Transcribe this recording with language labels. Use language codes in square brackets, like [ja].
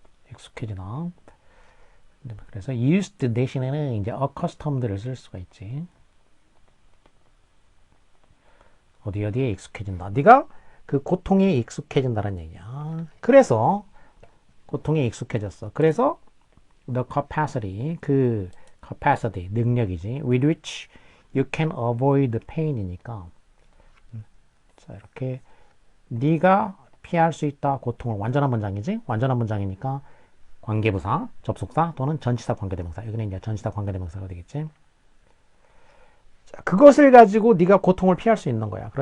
[ko] 익숙해지다. 그래서 used 대신에는 이제 accustomed를 쓸 수가 있지. 어디에 익숙해진다. 네가 그 고통에 익숙해진다는 얘기야. 그래서 고통에 익숙해졌어. 그래서 the capacity, 그 capacity, 능력이지. [en] with which you can avoid pain이니까. [ko] 자, 이렇게 네가 피할 수 있다. 고통을. 완전한 문장이지. 완전한 문장이니까 관계부사, 접속사 또는 전치사 관계대명사. 여기는 이제 전치사 관계대명사가 되겠지. 자, 그것을 가지고 네가 고통을 피할 수 있는 거야.